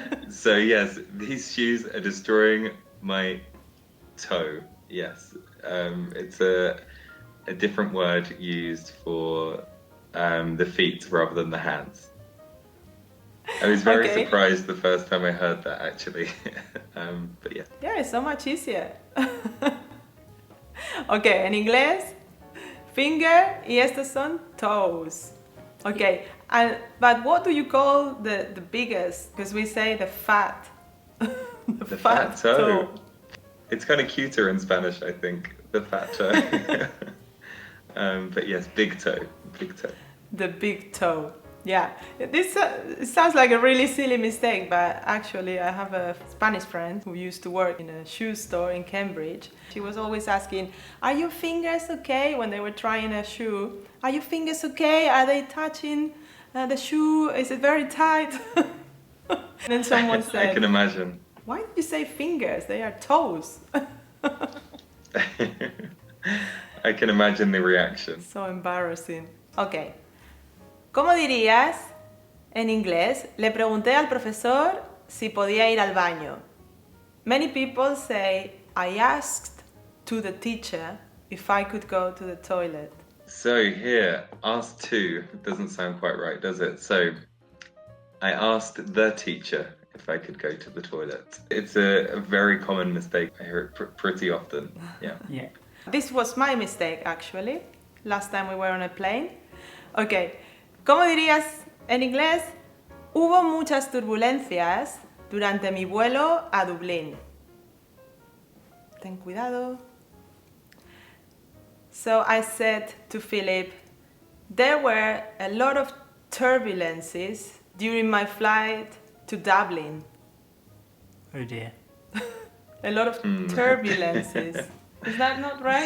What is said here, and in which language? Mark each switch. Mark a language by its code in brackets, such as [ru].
[en] So yes, these shoes are destroying my toe. Yes, it's a different word used for the feet rather than the hands. I was very surprised the first time I heard that, actually. But yeah. Yeah, it's so much easier. [es] Okay, en inglés, finger y estos son toes. [en] Okay, but what do you call the biggest? Because we say the fat. The fat toe. It's kind of cuter in Spanish, I think. The fat toe. But yes, big toe. Big toe. The big toe. Yeah, this it sounds like a really silly mistake, but actually I have a Spanish friend who used to work in a shoe store in Cambridge. She was always asking, are your fingers okay? When they were trying a shoe, are your fingers okay? Are they touching the shoe? Is it very tight? And then someone said, I can imagine. Why did you say fingers? They are toes. I can imagine the reaction. So embarrassing. [es] Okay. ¿Cómo dirías en inglés? Le pregunté al profesor si podía ir al baño. [en] Many people say, I asked to the teacher if I could go to the toilet. So here, asked to doesn't sound quite right, does it? So I asked the teacher if I could go to the toilet. It's a very common mistake. I hear it pretty often. Yeah. Yeah. This was my mistake, actually, last time we were on a plane. [es] Ok, ¿cómo dirías en inglés? Hubo muchas turbulencias durante mi vuelo a Dublín. Ten cuidado. [en] So I said to Philip, there were a lot of turbulences during my flight to Dublin. Oh dear. A lot of turbulences. Is that not right?